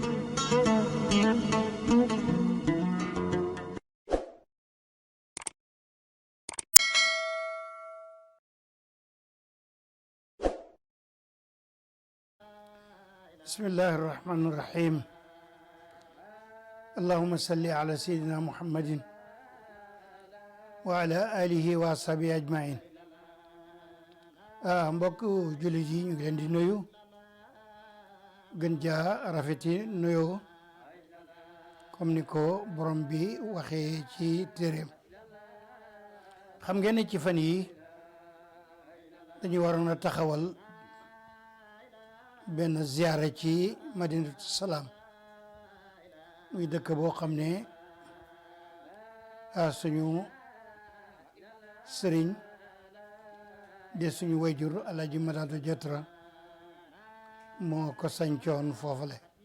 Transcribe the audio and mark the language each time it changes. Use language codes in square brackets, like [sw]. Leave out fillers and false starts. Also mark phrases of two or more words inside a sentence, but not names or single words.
[ar] بسم الله الرحمن الرحيم. اللهم صل على سيدنا محمد وعلى آله وصحبه أجمعين. [wo] mbokk jullit yi ñu ngi leen di nuyu gën jaa rafeti nuyoo comme ni ko borom bi waxee ci téeréem. xam ngeen ne ci fan yi dañu waroon a taxawal benn ziyaara ci Madinatu Salaam muy dëkk boo xam ne suñu sëriñ de suñu wayjur Alaaji Madadu Jatra moo ko sañcoon foofale.